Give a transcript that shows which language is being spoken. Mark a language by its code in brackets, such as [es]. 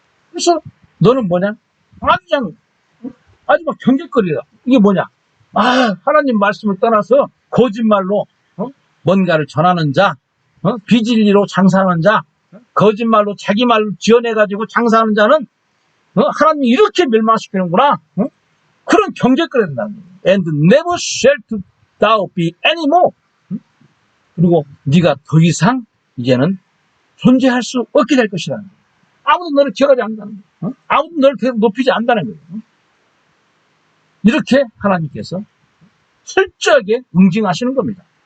[ko] 그래서 너는 뭐냐? 아주 막 경계거리다. 이게 뭐냐? 하나님 말씀을 떠나서 거짓말로 뭔가를 전하는 자, 비진리로 장사하는 자, 거짓말로 자기 말로 지어내가지고 장사하는 자는 하나님이 이렇게 멸망시키는구나. 그런 경계거려야 된다는 거예요. [en] And never shall thou be anymore. [ko] 그리고 네가 더 이상 이제는 존재할 수 없게 될 것이라는 거예요. 아무도 너를 기억하지 않는다는 거예요. 아무도 너를 계속 높이지 않는다는 거예요. 이렇게 하나님께서 철저하게 응징하시는 겁니다.